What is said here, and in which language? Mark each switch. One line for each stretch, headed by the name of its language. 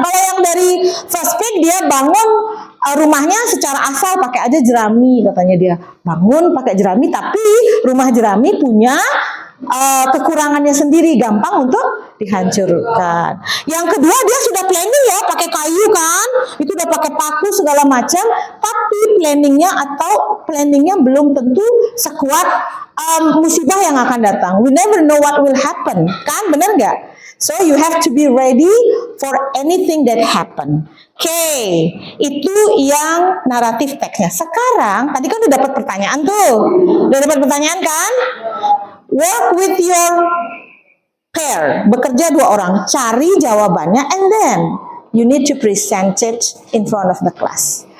Indonesian: Kalau yang dari first pig dia bangun rumahnya secara asal pakai aja jerami, katanya dia bangun pakai jerami, tapi rumah jerami punya kekurangannya sendiri, gampang untuk dihancurkan. Yang kedua dia sudah planning ya, pakai kayu kan, itu udah pakai paku segala macam, tapi planningnya belum tentu sekuat musibah yang akan datang.
English: We never know what will happen,
Indonesian: kan, benar nggak?
English: So you have to be ready for anything that happen.
Indonesian: Okay, itu yang naratif teksnya. Sekarang tadi kan udah dapat pertanyaan tuh, udah dapat pertanyaan kan?
English: Work with your pair,
Indonesian: bekerja dua orang, cari jawabannya,
English: and then you need to present it in front of the class.